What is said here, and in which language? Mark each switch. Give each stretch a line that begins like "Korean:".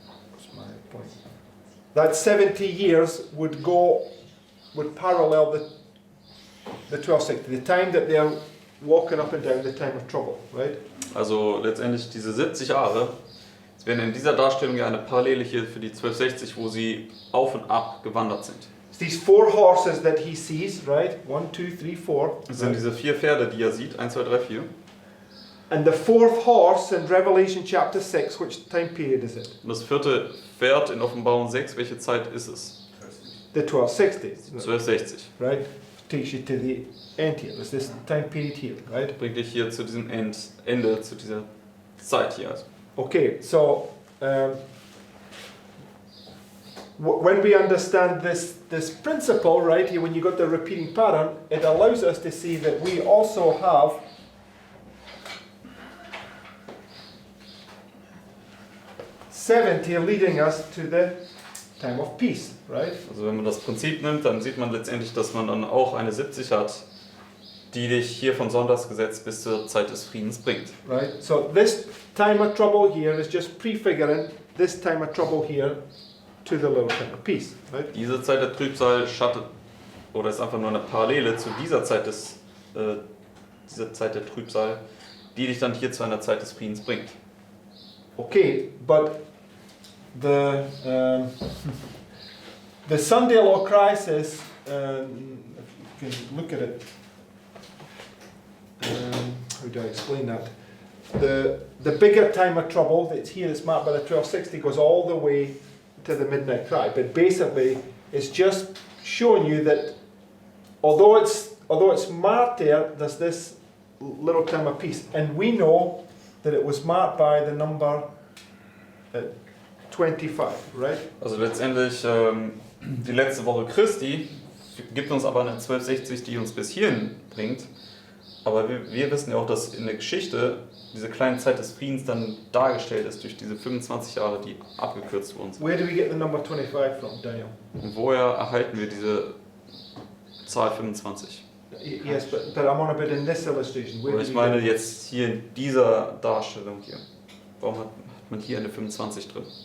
English: What's my point? That 70 years would parallel the 1260, the time that they're walking up and down, the time of trouble, right?
German: Also letztendlich diese 70 Jahre, es wären in dieser Darstellung ja eine Parallele hier für die 1260, wo sie auf und ab gewandert sind.
English: It's these 4 horses that he sees, right? 1, 2, 3, 4.
German: Das sind diese 4 Pferde, die er sieht, 1, 2, 3, 4.
English: And the 4th horse in Revelation chapter 6, which time period is it?
German: Und das 4. Pferd in Offenbarung 6, welche Zeit ist es?
English: The 1260s,
German: 1260.
English: right? Takes you to the end here. There's this time period here, right?
German: Bringt dich hier zu diesem Ende, zu dieser Zeit hier. Also.
English: Okay, so when we understand this principle, right, here when you got the repeating pattern, it allows us to see that we also have '70 leading us to the time of peace, right?
German: Also wenn man das Prinzip nimmt, dann sieht man letztendlich, dass man dann auch eine 70 hat, die dich hier von Sonntagsgesetz bis zur Zeit des Friedens bringt.
English: Right. So this time of trouble here is just prefiguring this time of trouble here to the little time of peace, right?
German: Diese Zeit der Trübsal schattet oder ist einfach nur eine Parallele zu dieser Zeit dieser Zeit der Trübsal, die dich dann hier zu einer Zeit des Friedens bringt.
English: Okay, but the Sunday law crisis, if you can look at it, how do I explain that? The bigger time of trouble that's here, that's marked by the 1260, goes all the way to the midnight cry. But basically, it's just showing you that although it's marked there, there's this little time of peace, and we know that it was marked by the number 25, right?
German: Also letztendlich die letzte Woche Christi gibt uns aber eine 1260, die uns bis hierhin bringt. Aber wir wissen ja auch, dass in der Geschichte diese kleine Zeit des Friedens dann dargestellt ist durch diese 25 Jahre, die abgekürzt worden sind.
English: Where do we get the number 25 from, Daniel?
German: Und woher erhalten wir diese Zahl 25?
English: Yes, but I'm on about in this illustration. Where
German: Aber
English: did
German: ich
English: we
German: meine
English: get-
German: jetzt hier in dieser Darstellung hier. Warum hat man hier eine 25 drin?